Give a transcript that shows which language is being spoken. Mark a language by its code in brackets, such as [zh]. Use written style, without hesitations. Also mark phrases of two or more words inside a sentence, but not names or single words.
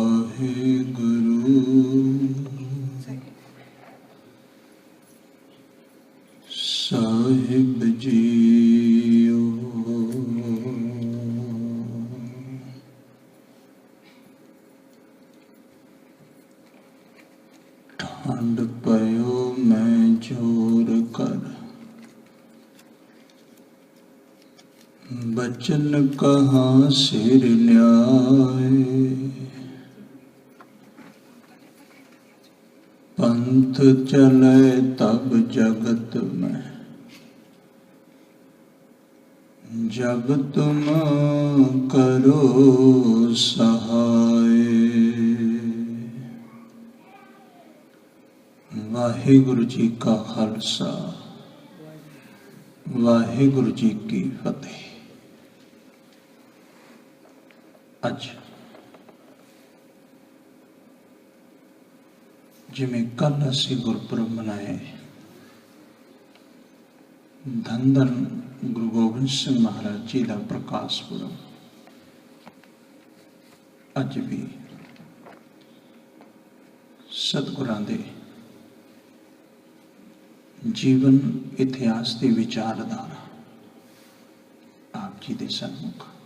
[pa] ਵਾਹਿਗੁਰੂ ਸਾਹਿਬ ਜੀਓ। [bra] ठंड पयो मैं जोर कर, बचन कहाँ सिर न्याय। पंथ चले तब जगत में, जब तुम करो सहाय। [pa] ਵਾਹਿਗੁਰੂ ਜੀ ਕਾ ਖਾਲਸਾ, ਵਾਹਿਗੁਰੂ ਜੀ ਕੀ ਫਤਿਹ। ਅਜ ਜਿਮੇਂ ਕਲ ਅਸੀ ਗੁਰਪੁਰਬ ਮਨਾਏ, ਧੰਨ ਧੰਨ ਗੁਰੂ ਗੋਬਿੰਦ ਸਿੰਘ ਮਹਾਰਾਜ ਜੀ ਕਾ ਪ੍ਰਕਾਸ਼ ਪੁਰਬ, ਅਜ ਭੀ ਸਤਗੁਰਾਂ ਦੇ [hi] जीवन इतिहास की विचारधारा आप जी के सन्मुख।